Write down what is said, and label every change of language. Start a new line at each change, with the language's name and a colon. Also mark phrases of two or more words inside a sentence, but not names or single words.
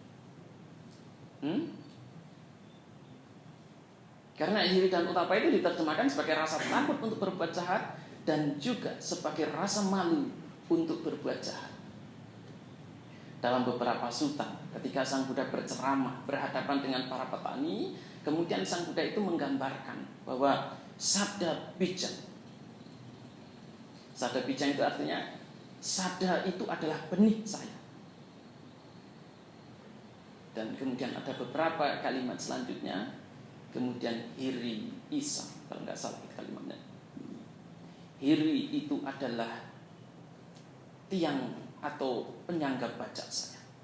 Indonesian: Karena hiri dan otapa itu diterjemahkan sebagai rasa takut untuk berbuat jahat dan juga sebagai rasa malu untuk berbuat jahat. Dalam beberapa sutta, ketika Sang Buddha berceramah berhadapan dengan para petani, kemudian Sang Buddha itu menggambarkan bahwa
Pali: sada bijang. Sada bijang
Indonesian: itu artinya sada itu adalah benih saya. Dan kemudian ada beberapa kalimat selanjutnya, kemudian
Pali: hiri isa,
Indonesian: kalau nggak salah kalimatnya. Hiri itu adalah tiang atau penyangga bajak saya.